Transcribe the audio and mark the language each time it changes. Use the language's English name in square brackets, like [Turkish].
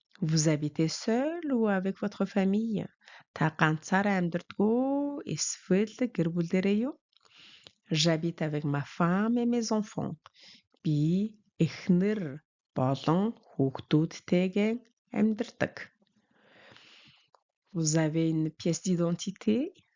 [French] Vous habitez seul ou avec votre famille? [Mongolian] Та ганцаараа амьдардаг эсвэл гэр бүлээрээ юу? [French] J'habite avec ma femme et mes enfants. [Mongolian] Би эхнэр болон хүүхдүүдтэйгээ амьдардаг. [French] Vous avez une pièce d'identité?